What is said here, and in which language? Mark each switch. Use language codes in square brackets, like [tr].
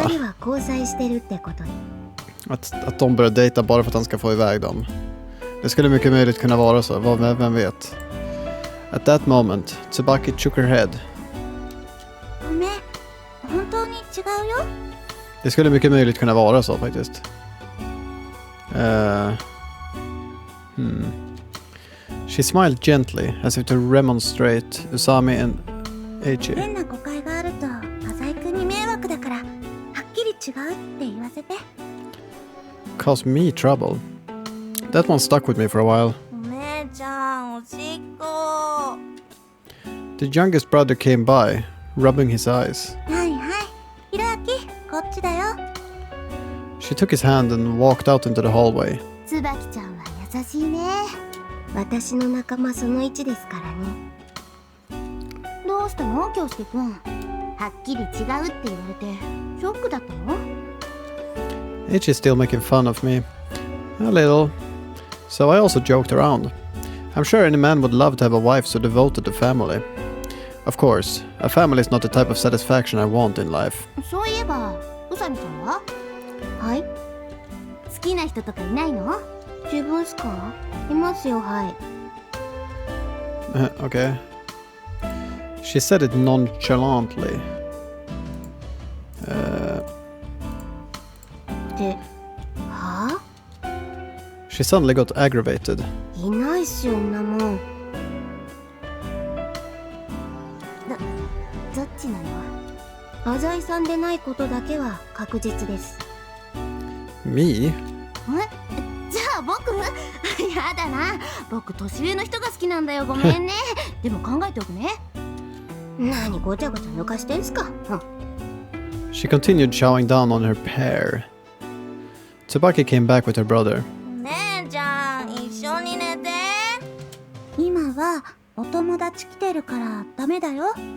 [ja] 二人は交際してるってことに。 [sv] Att de börjar dejta bara för att han ska få iväg dem. Det skulle mycket möjligt kunna vara så, vem vet. [en] At that moment, Tsubaki shook her head. [ja] ごめん、本当に違うよ。 [sv] Det skulle mycket möjligt kunna vara så faktiskt. [en] She smiled gently as if to remonstrate Usami and Eiichi. [ja] 変な誤解があると浅井くんに迷惑だから、はっきり違うって言わせて。 [en] Caused me trouble. That one stuck with me for a while. [ja] お姉ちゃん、おしっこ。 [en] The youngest brother came by, rubbing his eyes. [ja] はいはい、ひろあき、こっちだよ。 [en] She took his hand and walked out into the hallway. [ja] つばきちゃんは優しいね。私の仲間その1ですからね。どうしたの、京介くん。はっきり違うって言われてショックだったの？ [en] Eiichi is still making fun of me. A little. So I also joked around. I'm sure any man would love to have a wife so devoted to family. Of course, a family is not the type of satisfaction I want in life. [ja] そういえば、宇佐美さんは？はい。好きな人とかいないの？自分っすか？いますよ、はい。 [en] Okay. She said it nonchalantly. [ja] で、はあ？ [en] She suddenly got aggravated. [ja] いないっすよ、んなもん。どっちなの？浅井さんでないことだけは確実です。 [en] Me? [ja] じゃあ僕？やだな。僕年上の人が好きなんだよ。ごめんね。でも考えておくね。何ごちゃごちゃ抜かしてんすか。 [en] She continued chowing down on her pear. Tsubaki came back with her brother. [ja] 姉ちゃん、一緒に寝て。今はお友達来てるからダメだよ。